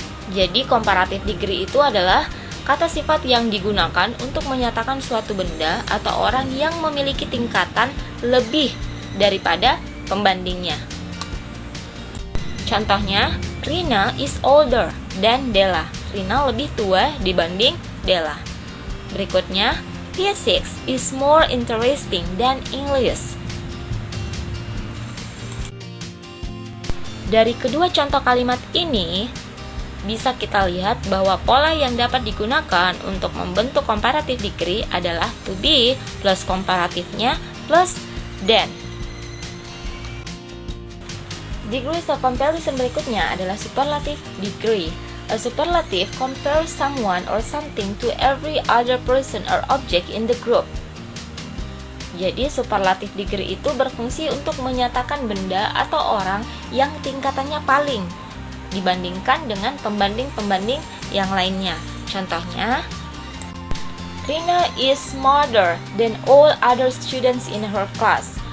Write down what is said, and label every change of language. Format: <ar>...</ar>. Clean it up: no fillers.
<id>Jadi comparative degree itu adalah kata sifat yang digunakan untuk menyatakan suatu benda atau orang yang memiliki tingkatan lebih daripada pembandingnya. Contohnya,</id> <en>Rina is older than Della.</en> <id>Rina lebih tua dibanding Della. Berikutnya,</id> <en>Physics is more interesting than English.</en> <id>Dari kedua contoh kalimat ini, bisa kita lihat bahwa pola yang dapat digunakan untuk membentuk comparative degree adalah to be plus komparatifnya plus than. Degrees of comparison berikutnya adalah superlative degree.</id> <en>A superlative compares someone or something to every other person or object in the group.</en> <id>Jadi superlative degree itu berfungsi untuk menyatakan benda atau orang yang tingkatannya paling dibandingkan dengan pembanding-pembanding yang lainnya. Contohnya,</id> <en>Rina is smarter than all other students in her class.</en>